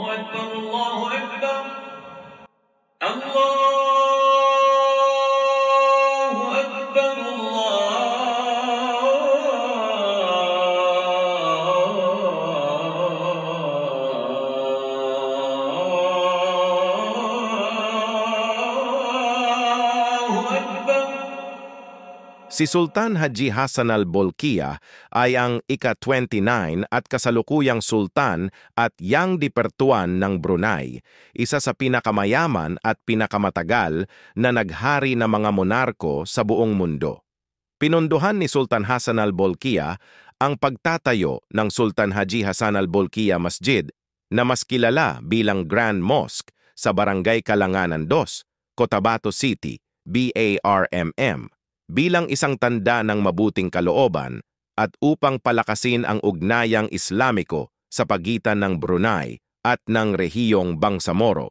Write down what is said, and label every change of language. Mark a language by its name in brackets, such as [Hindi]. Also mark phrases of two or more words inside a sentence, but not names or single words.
[Arabic] الله أكبر الله أكبر الله أكبر. [Filipino] Si Sultan Haji Hassan al-Bolkiah ay ang ika-29 at kasalukuyang sultan at [Malay] yang dipertuan [Filipino] ng Brunei, isa sa pinakamayaman at pinakamatagal na naghari na mga monarko sa buong mundo. Pinunduhan ni Sultan Hassan al-Bolkiah ang pagtatayo ng Sultan Haji Hassan al-Bolkiah Masjid na mas kilala bilang [English] Grand Mosque [Filipino] sa Barangay Kalanganan 2, Cotabato City, BARMM, bilang isang tanda ng mabuting kalooban at upang palakasin ang ugnayang Islamiko sa pagitan ng Brunei at ng rehiyong Bangsamoro.